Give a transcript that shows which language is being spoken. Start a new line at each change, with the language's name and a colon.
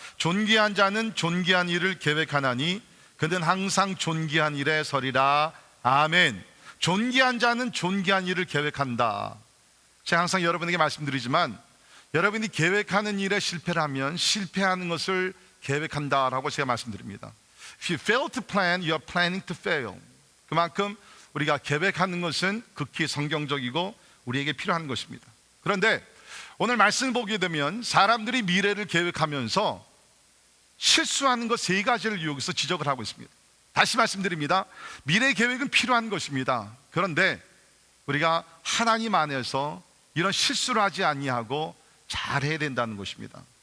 Korean: 존귀한 자는 존귀한 일을 계획하나니 그는 항상 존귀한 일에 서리라. 아멘. 존귀한 자는 존귀한 일을 계획한다. 제가 항상 여러분에게 말씀드리지만, 여러분이 계획하는 일에 실패를 하면 실패하는 것을 계획한다라고 제가 말씀드립니다.
English: If you fail to plan, you are planning to fail.
Korean: 그만큼 우리가 계획하는 것은 극히 성경적이고 우리에게 필요한 것입니다. 그런데 오늘 말씀을 보게 되면 사람들이 미래를 계획하면서 실수하는 것 세 가지를 여기서 지적을 하고 있습니다. 다시 말씀드립니다. 미래 계획은 필요한 것입니다. 그런데 우리가 하나님 안에서 이런 실수를 하지 아니하고 잘해야 된다는 것입니다.